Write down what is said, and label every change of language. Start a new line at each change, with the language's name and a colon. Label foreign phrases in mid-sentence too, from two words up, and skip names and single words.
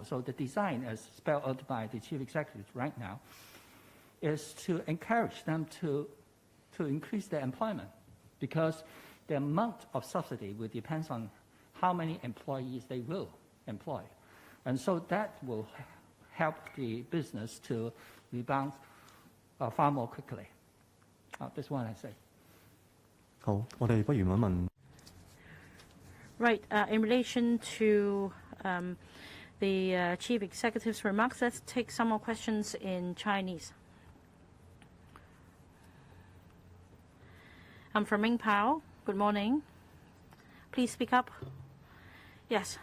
English: So the design, as spelled out by the Chief Executive right now, is to encourage them to increase their employment, because the amount of subsidy will depend on how many employees they will employ. And so that will help the business to rebound far more quickly. That's what I say.
Cantonese: 好，我哋不如問一問。
English: Right. In relation to the Chief Executive's remarks, let's take some more questions in Chinese. I'm from Ming Pao. Good morning. Please speak up. Yes.